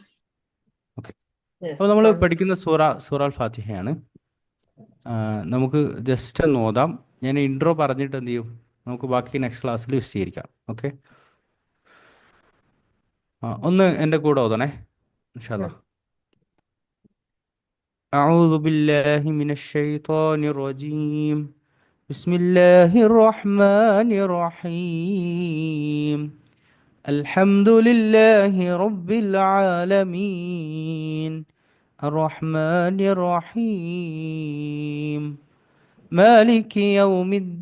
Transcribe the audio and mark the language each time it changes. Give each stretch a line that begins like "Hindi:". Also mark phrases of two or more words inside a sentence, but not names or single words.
Malayalam: ഓക്കെ.
English: Yes.
Malayalam: അപ്പോൾ നമ്മൾ പഠിക്കുന്ന സൂറ അൽ ഫാത്തിഹയാണ്. നമുക്ക് ജസ്റ്റ് ഒന്ന് ഓതാം. ഞാൻ ഇൻട്രോ പറഞ്ഞിട്ട് എന്ത് ചെയ്യും? നമുക്ക് ബാക്കി
English: next class
Malayalam: വിശദീകരിക്കാം. ഓക്കെ. ഒന്ന് എൻ്റെ കൂടെ ഓതണേ
Arabic: إن شاء الله. أعوذ بالله من الشيطان الرجيم. بسم الله الرحمن الرحيم. الحمد لله رب العالمين الرحمن الرحيم مالك يوم